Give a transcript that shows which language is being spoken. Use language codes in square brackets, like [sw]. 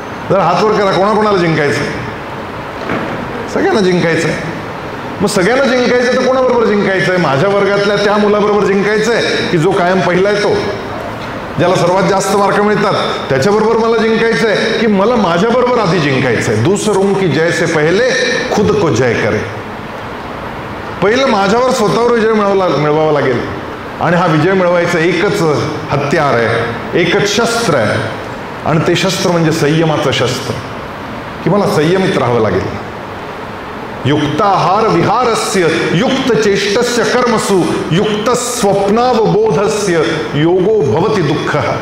[mr] जर हात वर करा, कोणाकोणाला जिंकायचं? सगळ्यांना जिंकायचं आहे. मग सगळ्यांना जिंकायचं तर कोणाबरोबर जिंकायचं आहे? माझ्या वर्गातल्या त्या मुलाबरोबर जिंकायचं आहे की जो कायम पहिला आहे, तो ज्याला सर्वात जास्त मार्क मिळतात त्याच्याबरोबर मला जिंकायचं आहे, की मला माझ्याबरोबर आधी जिंकायचं आहे? [hi] दूसरों की जय से पहले खुद को जय करे. [mr] पहिलं माझ्यावर स्वतःवर विजय मिळवावा लागेल. आणि हा विजय मिळवायचं एकच हत्यार आहे, एकच शस्त्र आहे, आणि ते शस्त्र म्हणजे संयमाचं शस्त्र, की मला संयमित राहावं लागेल. [sa] युक्ताहार विहारस्य युक्त चेष्टस्य कर्मसु युक्त स्वप्नावबोधस्य योगो भवति दुःख.